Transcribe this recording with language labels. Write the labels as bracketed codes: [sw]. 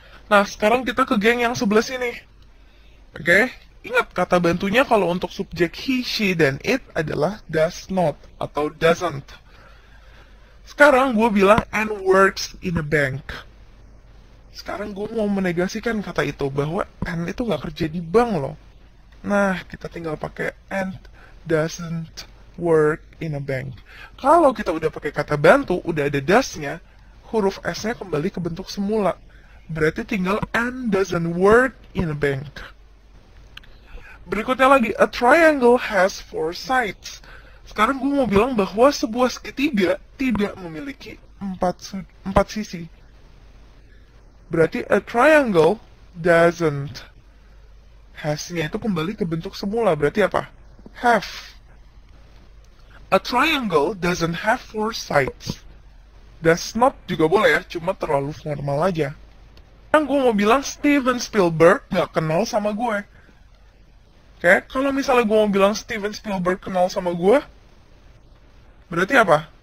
[id] Nah, sekarang kita ke geng yang sebelah sini. Oke? Ingat, kata bantunya kalau untuk subjek he, she, dan it adalah does not atau doesn't. Sekarang gue bilang [en] and works in a bank. [id] Sekarang gue mau menegasikan kata itu bahwa [en] and itu [id] nggak kerja di bank loh. Nah, kita tinggal pakai [en] and doesn't work in a bank. [id] Kalau kita udah pakai kata bantu, udah ada does-nya, huruf S-nya kembali ke bentuk semula. Berarti tinggal [en] and doesn't work in a bank. [id] Berikutnya lagi, [en] a triangle has 4 sides. [id] Sekarang gue mau bilang bahwa sebuah segitiga tidak memiliki 4 sisi. Berarti [en] a triangle doesn't. [id] Has-nya itu kembali ke bentuk semula. Berarti apa? Have. [en] A triangle doesn't have 4 sides. [id] Does not juga boleh ya, cuma terlalu formal aja. Sekarang gue mau bilang Steven Spielberg gak kenal sama gue. Oke, kalau misalnya gue mau bilang Steven Spielberg kenal sama gue, berarti apa?